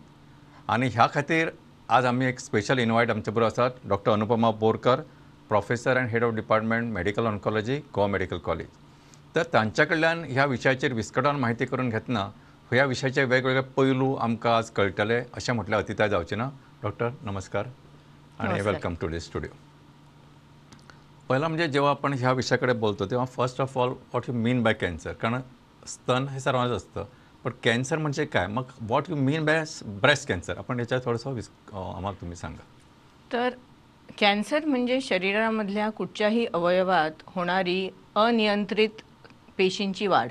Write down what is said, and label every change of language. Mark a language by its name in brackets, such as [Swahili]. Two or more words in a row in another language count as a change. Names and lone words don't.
[Konkani] आनी ह्या खातीर आज आमी एक [English] special invite [Konkani] आमचे बरोबर आसात डॉक्टर अनुपमा बोरकर, [English] Professor and Head of Department Medical Oncology [Konkani] गोवा मेडिकल कॉलेज. तर तांच्या कडल्यान ह्या विशयाचेर विस्कटान म्हायती करून घेतना ह्या विशयाचे वेगवेगळे पैलू आमकां आज कळटले अशें म्हटल्यार अतिताय जावचें ना. [Marathi] डॉक्टर नमस्कार आणि [English] welcome to this studio. [Marathi] पहिला म्हणजे जेव्हा आपण ह्या विषयाकडे बोलतो तेव्हा [English] first of all what you mean by cancer. [Marathi] कारण स्तन हे सर्वांच असतं, पण कॅन्सर म्हणजे काय, मग [English] what you mean by breast cancer [Marathi] आपण याच्यात थोडंसं आम्हाला तुम्ही सांगा. तर कॅन्सर म्हणजे शरीरामधल्या कुठच्याही अवयवात होणारी अनियंत्रित पेशींची वाढ.